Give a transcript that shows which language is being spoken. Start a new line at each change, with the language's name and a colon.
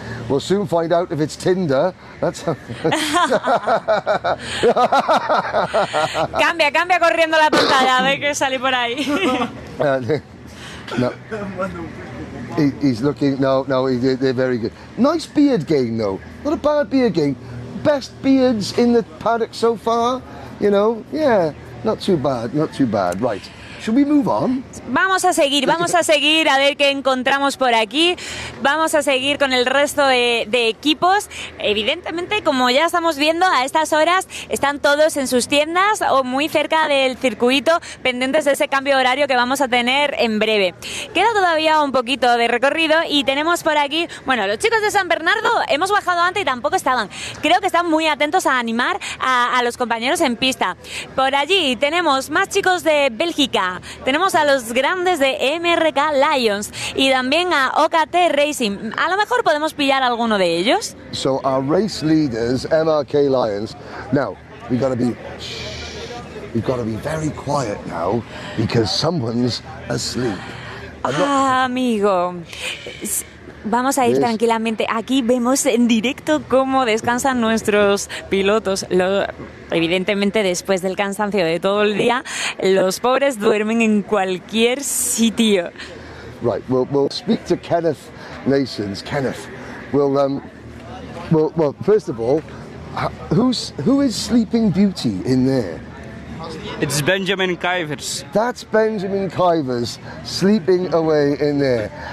English: We'll soon find out if it's Tinder.
Spanish: Cambia corriendo la pantalla, a ver qué sale por ahí.
English: No. He's looking. No, they're very good. Nice beard game though. Not a bad beard game. Best beards in the paddock so far. You know, yeah, not too bad. Right. Should we move on?
Spanish: Vamos a seguir a ver qué encontramos por aquí. Vamos a seguir con el resto de equipos. Evidentemente, como ya estamos viendo, a estas horas están todos en sus tiendas o muy cerca del circuito, pendientes de ese cambio de horario que vamos a tener en breve. Queda todavía un poquito de recorrido y tenemos por aquí, bueno, los chicos de San Bernardo hemos bajado antes y tampoco estaban. Creo que están muy atentos a animar a los compañeros en pista. Por allí tenemos más chicos de Bélgica. Tenemos a los grandes de MRK Lions y también a OKT Racing. A lo mejor podemos pillar a alguno de ellos.
English: So our race leaders, MRK Lions. Now we've got to be very quiet now because someone's asleep.
Spanish: Amigo. Vamos a ir tranquilamente. Aquí vemos en directo cómo descansan nuestros pilotos. Evidentemente, después del cansancio de todo el día, los pobres duermen en cualquier sitio.
English: Right, we'll speak to Kenneth Nations. Kenneth, well, first of all, who is Sleeping Beauty in there? It's Benjamin Kuivers. That's Benjamin Kuivers sleeping away in there.